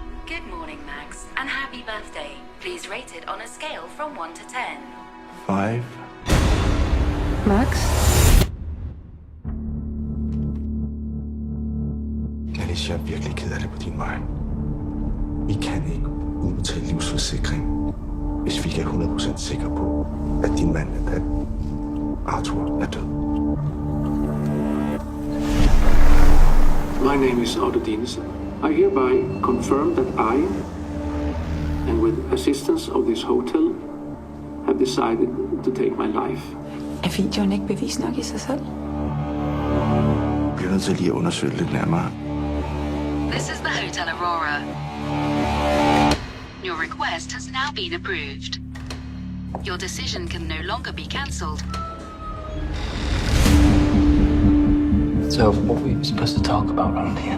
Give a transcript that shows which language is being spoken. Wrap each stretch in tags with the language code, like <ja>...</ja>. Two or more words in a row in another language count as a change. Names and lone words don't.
<en>Good morning, Max, and happy birthday. Please rate it on a scale from 1 to 10. 5. Max?</en> <da>Alice, jeg er virkelig ked af det på din vej. Vi kan ikke udbetale livsforsikring, hvis vi ikke er 100% sikre på, at din mand, at Arthur, er død.</da> <en>My name is Otto Dinesen. I hereby confirm that I, and with assistance of this hotel, have decided to take my life.</en> <da>Er videoen ikke bevis nok i sig selv? Vi bliver nødt til lige at undersøge lidt nærmere.</da> <en>This is the Hotel Aurora. Your request has now been approved. Your decision can no longer be cancelled. So, what were we supposed to talk about around here?</en>